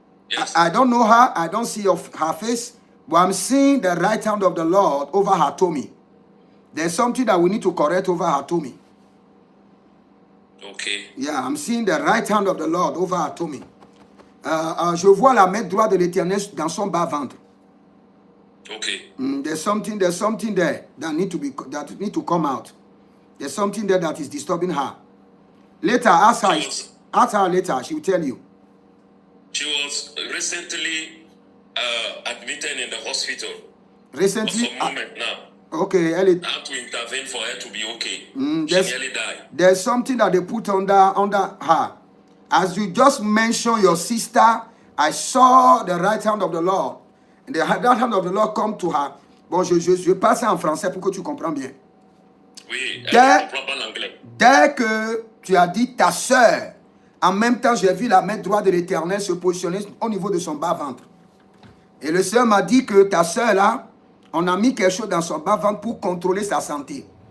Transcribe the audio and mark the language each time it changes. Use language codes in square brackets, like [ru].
[en] Yes. I don't know her. I don't see her face. But I'm seeing the right hand of the Lord over her tummy. There's something that we need to correct over her tummy. Okay. Yeah, I'm seeing the right hand of the Lord over her tummy. [fr] Je vois la main droite de l'Éternel dans son bas-ventre. [en] Okay. There's something there that need to come out. There's something there that is disturbing her. Later, ask her later. She will tell you. She was recently admitted in the hospital. Recently. For some moment now. Okay, I have to intervene for her to be okay. She nearly died. There's something that they put under her. As you just mentioned your sister, I saw the right hand of the Lord. And the right hand of the Lord come to her. [fr] Bon, je passe en français pour que tu comprends bien. Oui, elle comprend pas l'anglais. Dès que tu as dit ta sœur, en même temps, j'ai vu la main droite de l'Éternel se positionner au niveau de son bas-ventre. Et le Seigneur m'a dit que ta sœur là, on a mis quelque chose dans son bas-ventre pour contrôler sa santé.